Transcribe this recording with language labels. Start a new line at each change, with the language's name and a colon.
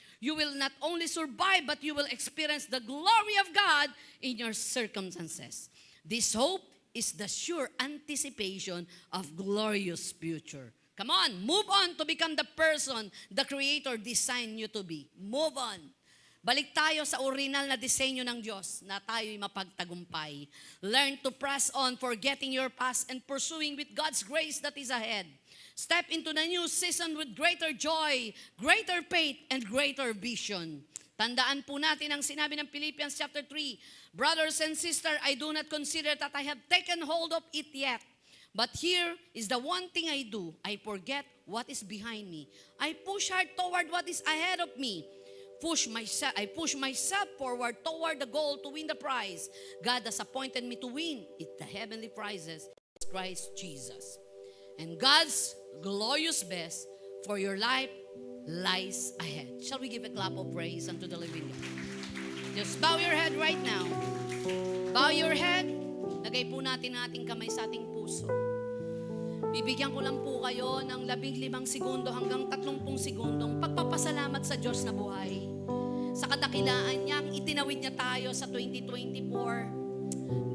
English: You will not only survive, but you will experience the glory of God in your circumstances. This hope is the sure anticipation of glorious future. Come on, move on to become the person the Creator designed you to be. Move on.
Filipino: Balik tayo sa original na disenyo ng Diyos na tayo'y mapagtagumpay.
English: Learn to press on, forgetting your past and pursuing with God's grace that is ahead. Step into the new season with greater joy, greater faith, and greater vision.
Filipino: Tandaan po natin ang sinabi ng Philippians chapter 3.
English: Brothers and sisters, I do not consider that I have taken hold of it yet. But here is the one thing I do. I forget what is behind me. I push hard toward what is ahead of me. I push myself forward toward the goal to win the prize. God has appointed me to win it, the heavenly prizes, Christ Jesus. And God's glorious best for your life lies ahead. Shall we give a clap of praise unto the living God? Just bow your head right now. Bow your head.
Filipino: Lagay po natin ang ating kamay sa ating puso. Bibigyan ko lang po kayo ng 15 segundo hanggang 30 segundong pagpapasalamat sa Diyos na buhay. Sa kadakilaan niya, itinawid niya tayo sa 2024.